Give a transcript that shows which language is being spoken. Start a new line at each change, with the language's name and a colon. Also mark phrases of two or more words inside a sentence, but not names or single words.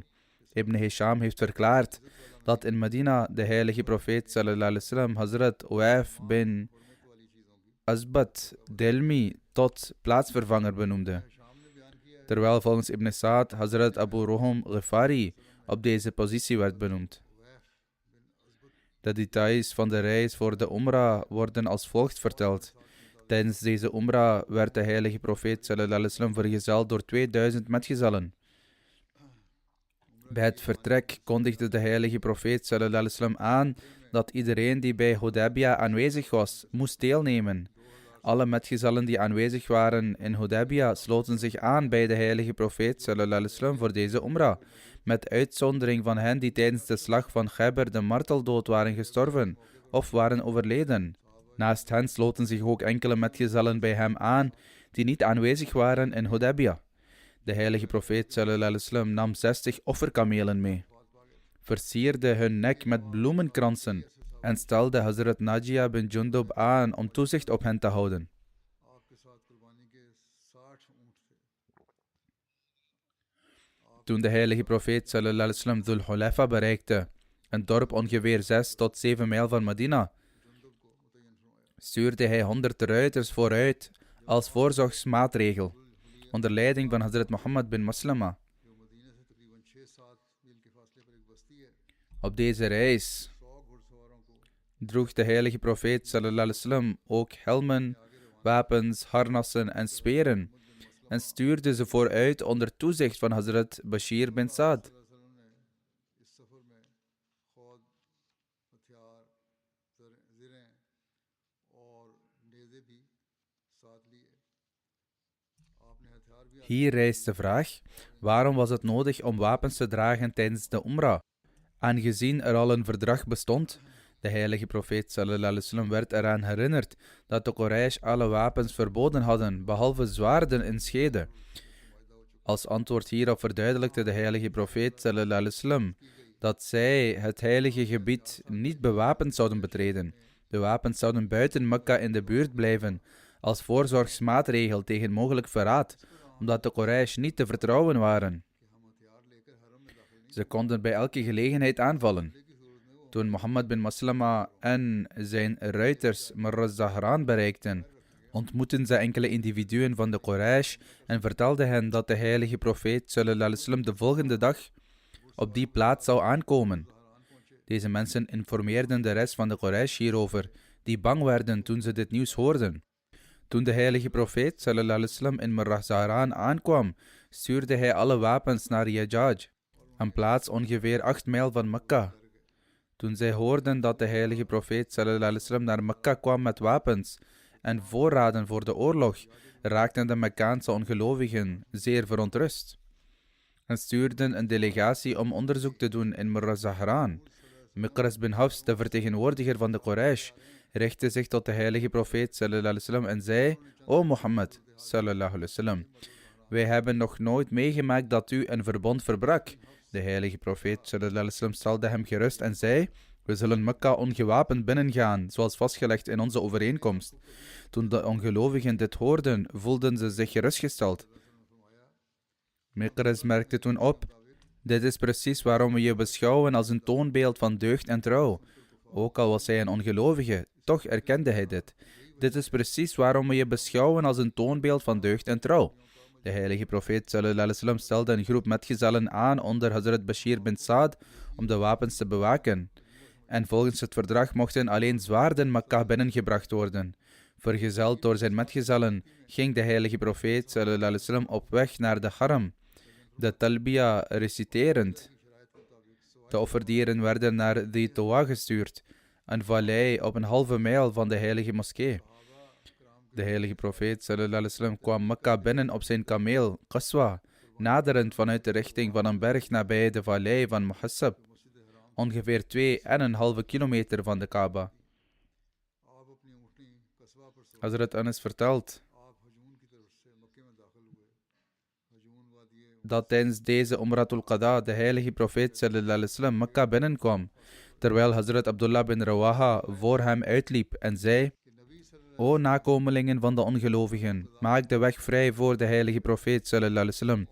Dutch: Ibn Hisham heeft verklaard dat in Medina de heilige profeet
Arabic: صلى الله عليه وسلم
Dutch: Hazrat Uwaif bin Asbat Delmi tot plaatsvervanger benoemde. Terwijl volgens Ibn Sa'd Hazrat Abu Roham Ghifari op deze positie werd benoemd. De details van de reis voor de Umrah worden als volgt verteld. Tijdens deze Umrah werd de heilige profeet
Arabic: صلى الله عليه وسلم
Dutch: vergezeld door 2000 metgezellen. Bij het vertrek kondigde de heilige profeet
Arabic: صلى الله عليه وسلم
Dutch: aan dat iedereen die bij Hudaybiyah aanwezig was, moest deelnemen. Alle metgezellen die aanwezig waren in Hudaybiyah sloten zich aan bij de heilige profeet
Arabic: صلى الله عليه وسلم
Dutch: voor deze Umrah, met uitzondering van hen die tijdens de slag van Khaybar de marteldood waren gestorven of waren overleden. Naast hen sloten zich ook enkele metgezellen bij hem aan die niet aanwezig waren in Hudaybiyah. De heilige profeet
Arabic: صلى الله عليه وسلم
Dutch: nam 60 offerkamelen mee, versierde hun nek met bloemenkransen en stelde Hazrat Najia bin Jundub aan om toezicht op hen te houden. Toen de heilige profeet
Arabic: صلى الله عليه وسلم
Dutch: Dhul Hulaifa bereikte, een dorp ongeveer 6 tot 7 mijl van Medina, stuurde hij 100 ruiters vooruit als voorzorgsmaatregel, onder leiding van Hazrat Muhammad bin Maslama. Op deze reis droeg de heilige profeet
Arabic: صلى الله عليه وسلم
Dutch: ook helmen, wapens, harnassen en speren en stuurde ze vooruit onder toezicht van Hazrat Bashir bin Saad. Hier rijst de vraag, waarom was het nodig om wapens te dragen tijdens de Umrah? Aangezien er al een verdrag bestond, de heilige profeet
Arabic: صلى الله عليه وسلم
Dutch: werd eraan herinnerd dat de Quraysh alle wapens verboden hadden, behalve zwaarden en scheden. Als antwoord hierop verduidelijkte de heilige profeet
Arabic: صلى الله عليه وسلم
Dutch: dat zij het heilige gebied niet bewapend zouden betreden. De wapens zouden buiten Mekka in de buurt blijven, als voorzorgsmaatregel tegen mogelijk verraad, omdat de Quraysh niet te vertrouwen waren. Ze konden bij elke gelegenheid aanvallen. Toen Muhammad bin Maslama en zijn ruiters Marra Zahran bereikten, ontmoetten ze enkele individuen van de Quraysh en vertelden hen dat de heilige profeet
Arabic: صلى الله عليه وسلم
Dutch: de volgende dag op die plaats zou aankomen. Deze mensen informeerden de rest van de Quraysh hierover, die bang werden toen ze dit nieuws hoorden. Toen de heilige profeet
Arabic: صلى الله عليه وسلم
Dutch: in Marra Zahran aankwam, stuurde hij alle wapens naar Yajaj, een plaats ongeveer 8 mijl van Mekka. Toen zij hoorden dat de heilige profeet
Arabic: صلى الله عليه وسلم
Dutch: naar Mekka kwam met wapens en voorraden voor de oorlog, raakten de Mekkaanse ongelovigen zeer verontrust en stuurden een delegatie om onderzoek te doen in Marra Zahran. Miqras bin Hafs, de vertegenwoordiger van de Quraysh, richtte zich tot de heilige profeet
Arabic: صلى الله عليه وسلم
Dutch: en zei: O Mohammed
Arabic: صلى الله عليه وسلم,
Dutch: wij hebben nog nooit meegemaakt dat u een verbond verbrak. De heilige profeet
Arabic: صلى الله عليه وسلم
Dutch: stelde hem gerust en zei: we zullen Mekka ongewapend binnengaan, zoals vastgelegd in onze overeenkomst. Toen de ongelovigen dit hoorden, voelden ze zich gerustgesteld. Miqras merkte toen op: dit is precies waarom we je beschouwen als een toonbeeld van deugd en trouw. Ook al was hij een ongelovige, toch erkende hij dit. Dit is precies waarom we je beschouwen als een toonbeeld van deugd en trouw. De heilige profeet
Arabic: صلى الله عليه وسلم
Dutch: stelde een groep metgezellen aan onder Hazrat Bashir bin Saad om de wapens te bewaken. En volgens het verdrag mochten alleen zwaarden Mekka binnengebracht worden. Vergezeld door zijn metgezellen ging de heilige profeet
Arabic: صلى الله عليه وسلم
Dutch: op weg naar de Haram, de talbiya reciterend. De offerdieren werden naar Dhitoa gestuurd, een vallei op een halve mijl van de heilige moskee. De heilige profeet
Arabic: صلى الله عليه وسلم
Dutch: kwam Mekka binnen op zijn kameel, Qaswa, naderend vanuit de richting van een berg nabij de vallei van Muhassab, ongeveer 2,5 kilometer van de Kaaba. Hazrat Anas vertelt dat tijdens deze Umratul Qada de heilige profeet
Arabic: صلى الله عليه وسلم
Dutch: Mekka binnenkwam, terwijl Hazrat Abdullah bin Rawaha voor hem uitliep en zei: O nakomelingen van de ongelovigen, maak de weg vrij voor de heilige profeet
Arabic: صلى الله عليه وسلم.